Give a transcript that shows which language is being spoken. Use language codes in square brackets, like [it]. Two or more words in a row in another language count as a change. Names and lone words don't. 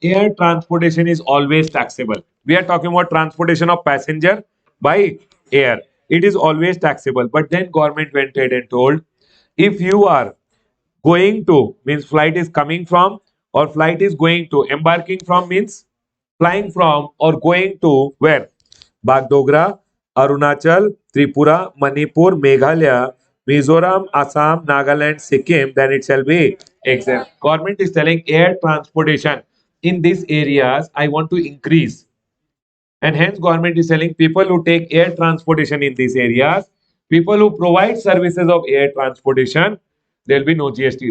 [en] air transportation is always taxable. We are talking about transportation of passenger by air. It is always taxable. But then government went ahead and told, if you are going to means flight is coming from, or flight is going to, embarking from means flying from or going to where? Bagdogra, Arunachal, Tripura, Manipur, Meghalaya, Mizoram, Assam, Nagaland, Sikkim, then it shall be exempt. Government is telling air transportation in these areas I want to increase, and hence government is telling people who take air transportation in these areas, people who provide services of air transportation, there will be no GST.